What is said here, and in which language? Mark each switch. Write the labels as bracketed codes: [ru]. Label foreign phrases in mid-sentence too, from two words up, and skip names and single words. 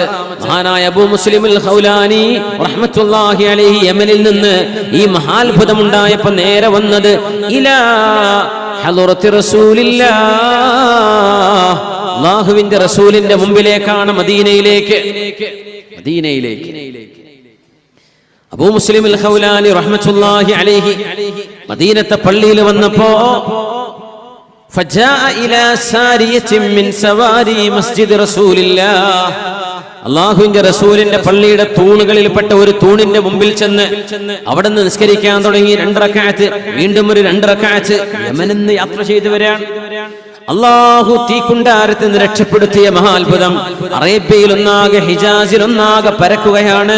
[ml] മഹാനായ അബൂ മുസ്ലിമുൽ ഖൗലാനി [ar] റഹ്മത്തുള്ളാഹി അലൈഹി [ml] യമനിൽ നിന്ന് ഈ മഹാത്ഭുതം ഉണ്ടായപ്പോൾ നേരെ വന്നത് [ar] ഇലാ ഹളറത്തി റസൂലില്ലാഹ്, [ml] അല്ലാഹുവിന്റെ റസൂലിന്റെ മുമ്പിലേക്കാണ്, മദീനയിലേക്ക്. [ar] അബൂ മുസ്ലിമുൽ ഖൗലാനി رحمة الله عليه [ml] മദീനത്തെ പള്ളിയിൽ വന്നപ്പോ [ar] فجاء إلى سارية من سواري مسجد رسول الله, [ml] അല്ലാഹുവിന്റെ റസൂലിന്റെ പള്ളിയുടെ തൂണുകളിൽപ്പെട്ട ഒരു തൂണിന്റെ മുമ്പിൽ ചെന്ന് അവിടെ നിന്ന് നിസ്കരിക്കാൻ തുടങ്ങി. 2 റക്അത്ത്, വീണ്ടും ഒരു 2 റക്അത്ത്. യമനിന്ന് യാത്ര ചെയ്തു വരാൻ അല്ലാഹു തീക്കുണ്ടാരത്തിൽ നിന്ന് രക്ഷപ്പെടുത്തിയ മഹാത്ഭുതം അറേബ്യയിൽ ഒന്നാകെ, ഹിജാസിൽ ഒന്നാകെ പരക്കുകയാണ്.